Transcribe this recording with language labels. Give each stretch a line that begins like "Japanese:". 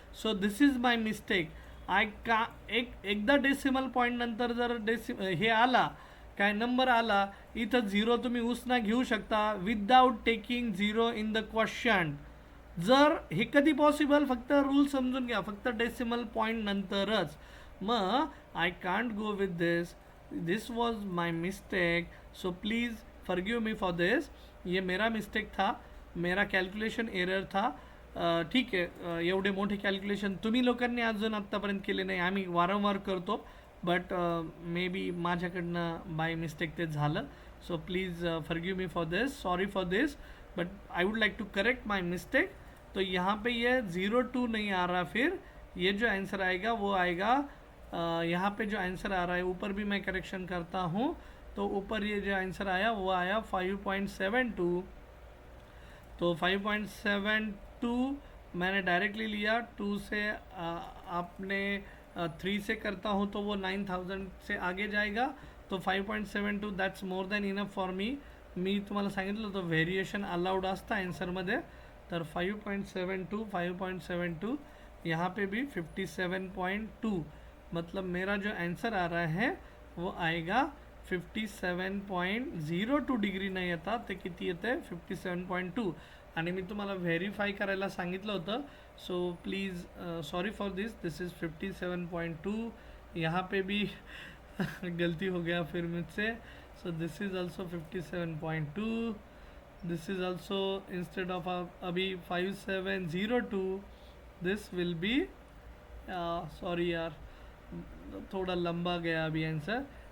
English: So this is my mistake.
Marathi: एकदा decimal point नंतर जर हे आला, काय नंबर आला, इथं झिरो तुम्ही उसना घेऊ शकता
English: Without taking zero in the question.
Marathi: जर हे कधी पॉसिबल, फक्त रूल समजून घ्या, फक्त डेसिमल पॉईंट नंतरच।
English: मग I can't go with this was my mistake, so please forgive me for this.
Hindi: ये मेरा मिस्टेक था, मेरा कैलकुलेशन एरर था।
Marathi: ठीक आहे, एवढे मोठे कॅल्क्युलेशन तुम्ही लोकांनी अजून आत्तापर्यंत केले नाही, आम्ही वारंवार करतो,
English: but maybe
Marathi: माझ्याकडनं बाय मिस्टेक ते झालं।
English: So please forgive me for this, sorry for this, but I would like to correct my mistake.
Hindi: तो यहाँ पे ये 02 नहीं आ रहा, फिर ये जो आंसर आएगा वो आएगा, यहाँ पे जो आंसर आ रहा है ऊपर भी मैं करेक्शन करता हूँ, तो ऊपर ये जो आंसर आया वो आया 5.72। तो 5.72 मैंने डायरेक्टली लिया, 2 से आपने 3 से करता हूँ तो वो 9000 से आगे जाएगा।
English: तो 5.72 that's more than enough for me.
Marathi: मी तुम्हाला सांगितलं होतं व्हेरिएशन अलाउड असतं आन्सरमध्ये, तर 5.72
Hindi: यहाँ पे भी 57.2, मतलब मेरा जो आंसर आ रहा है वो आएगा
Marathi: 57.02 डिग्री नाही येतात, ते किती येते 57.2. आणि मी तुम्हाला व्हेरीफाय करायला सांगितलं होतं.
English: So please sorry for this is 57.2.
Hindi: यहाँ पे भी गलती हो गया फिर मुझसे.
English: So this is also 57.2. This is also instead of अभी 5702 this will be, sorry
Hindi: यार थोड़ा लंबा गया अभी आंसर.